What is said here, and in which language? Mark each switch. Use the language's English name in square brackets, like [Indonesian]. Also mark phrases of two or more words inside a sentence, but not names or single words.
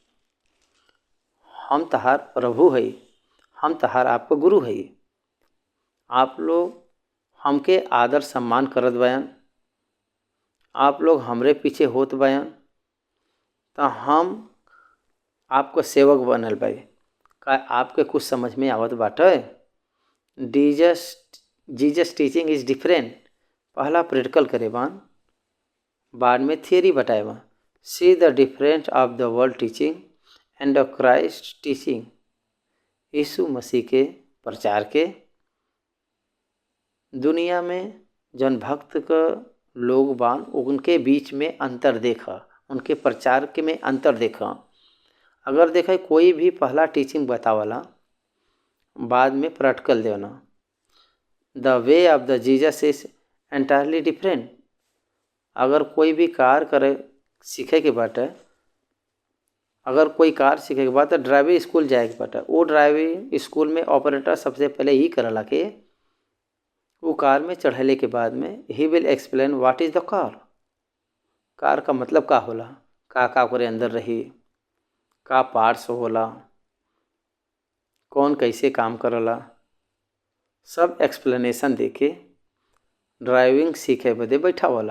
[Bhojpuri] हम तहार प्रभु है, हम तहार आपका गुरु है। आप लोग हमके आदर सम्मान करत बयान, आप लोग हमरे पीछे होत बयान, तो हम आपको सेवक बनल बाई। का आपके कुछ समझ में आवत बाटे। [English] Jesus teaching is different. [Bhojpuri] पहला प्रैक्टिकल करे बान, बाद में थियरी बताए बा। [English] See the difference of the world teaching and the Christ teaching. [Bhojpuri] यीशु मसीह के प्रचार के दुनिया में जन भक्त का लोग बान उनके बीच में अंतर देखा, उनके प्रचार के में अंतर देखा। अगर देखा कोई भी पहला टीचिंग बतावला बाद में प्रैक्टिकल देना। [English] The way of the Jesus is entirely different. [Bhojpuri] अगर कोई भी कार करे सीखे के बाटे, अगर कोई कार सीखे के बाद तो [English] driving school [Bhojpuri] जाए के बाटे। वो [English] driving school [Bhojpuri] में ऑपरेटर सबसे पहले ही करला कि वो कार में चढ़ले के बाद में ही [English] will explain what is the car. [Bhojpuri] कार का मतलब का होला, का ओकरे अंदर रही, का पार्ट्स होला, कौन कैसे काम करला, सब एक्सप्लेनेशन देके ड्राइविंग सीखे बदे बैठा वाला।